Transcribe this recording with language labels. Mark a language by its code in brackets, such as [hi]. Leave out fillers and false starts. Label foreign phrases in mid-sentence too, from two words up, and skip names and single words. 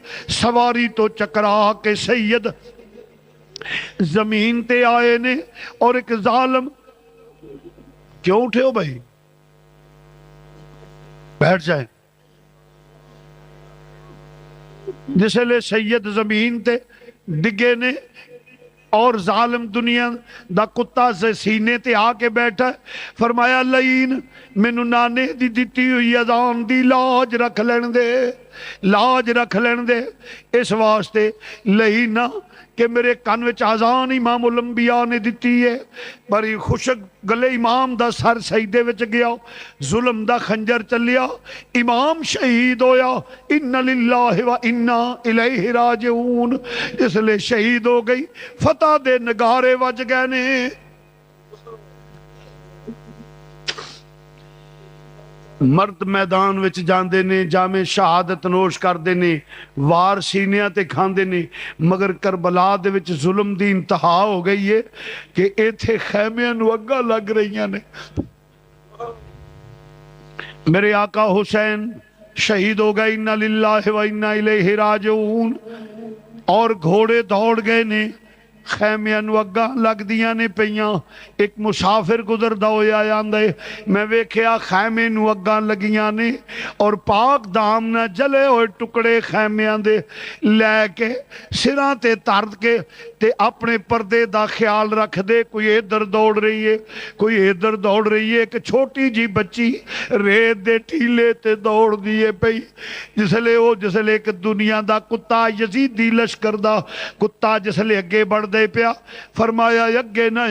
[pa] سواری تو چکرا کے سید زمین تے آئے نے اور ایک ظالم، [ur] کیوں اٹھے ہو بھائی؟ بیٹھ جائیں۔ [pa] جس لئے سید زمین تے ڈگے نے اور ظالم دنیا دا کتا سے سینے تے آ کے بیٹھا، فرمایا لئین مینوں نانے دی دیتی ہوئی اذان دی لاج رکھ لین دے، لاج رکھ لین دے، اس واسطے لئینا کہ میرے کان وچ اذان امام الانبیاء نے دیتی ہے، بڑی خوشک گلے امام دا سر سجدے وچ گیا، ظلم دا خنجر چلیا، امام شہید ہویا، [ar] ان للہ و انا الیہ راجعون، [pa] اس لئے شہید ہو گئی، فتح دے نگارے وج گئے نے۔ مرد میدان وچ جاندے نے، جامع شہادت نوش کردے نے، وار سینیاں تے کھاندے نے، مگر کربلا دے وچ ظلم دی انتہا ہو گئی ہے کہ ایتھے خیمیاں نو اگا لگ رہیاں نے۔ میرے آقا حسین شہید ہو گئے، [ar] انا للہ و انا الیہ راجعون، [pa] اور گھوڑے دوڑ گئے نے، خیمیاں نو اگا لگ دیاں نے پیاں۔ ایک مسافر گزردا ہویا آندا ہے میں ویکھیا خیمے نو اگاں لگیاں نے اور پاک دام نہ جلے ہوئے ٹکڑے خیمیاں دے لے کے سراں تے ترد کے تے اپنے پردے دا خیال رکھ دے، کوئی ادھر دوڑ رہی ہے کوئی ادھر دوڑ رہی ہے، ایک چھوٹی جی بچی ریت دے ٹھیلے تے دوڑ دیے پئی، جس لئے ایک دنیا دا کتا یزیدی لشکر دا کتا جس لئے اگے بڑھ دے پیا، فرمایا اگے نہ